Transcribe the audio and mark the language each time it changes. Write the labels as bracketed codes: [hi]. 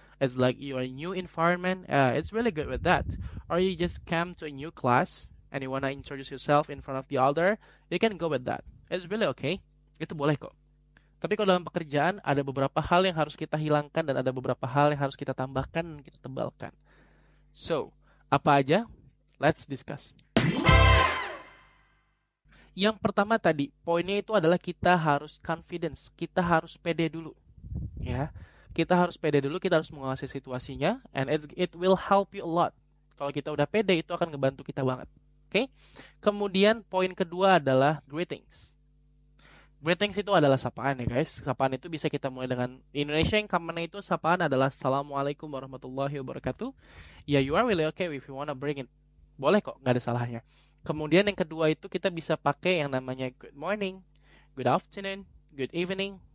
[en] It's like you are in a new environment. It's really good with that. Or you just come to a new class and you wanna introduce yourself in front of the other, you can go with that. It's really okay. [id] Itu boleh kok. Tapi kalau dalam pekerjaan ada beberapa hal yang harus kita hilangkan dan ada beberapa hal yang harus kita tambahkan dan kita tebalkan. [en] So, [id] apa aja? [en] Let's discuss. [id] Yang pertama tadi, poinnya itu adalah kita harus confidence, kita harus pede dulu. Ya. Kita harus pede dulu, kita harus menguasai situasinya [en] and it will help you a lot. [id] Kalau kita udah pede itu akan ngebantu kita banget. Oke. Kemudian poin kedua adalah greetings. Greetings itu adalah sapaan ya guys. Sapaan itu bisa kita mulai dengan Indonesia yang common itu sapaan adalah Assalamualaikum warahmatullahi wabarakatuh. [en] Ya, you are really okay if you wanna bring it. [id] Boleh kok, nggak ada salahnya. Kemudian yang kedua itu kita bisa pakai yang namanya [en] good morning, good afternoon, good evening.